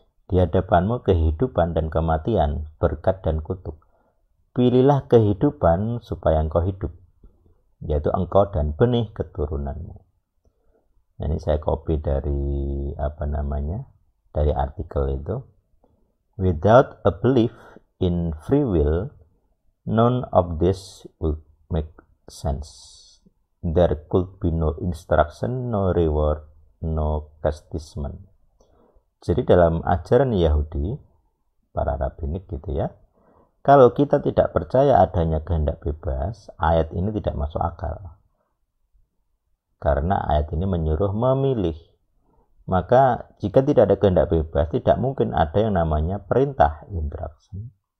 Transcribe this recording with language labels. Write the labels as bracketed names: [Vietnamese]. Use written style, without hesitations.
[Indonesian] Di hadapanmu kehidupan dan kematian, berkat dan kutuk. Pilihlah kehidupan supaya engkau hidup, yaitu engkau dan benih keturunanmu. Nah, ini saya copy dari dari artikel itu. [English] Without a belief in free will, none of this would make sense. There could be no instruction, no reward, no chastisement. [Indonesian] Jadi dalam ajaran Yahudi, para rabbinik gitu ya, kalau kita tidak percaya adanya kehendak bebas, ayat ini tidak masuk akal. Karena ayat ini menyuruh memilih. Maka jika tidak ada kehendak bebas, tidak mungkin ada yang namanya perintah instruction.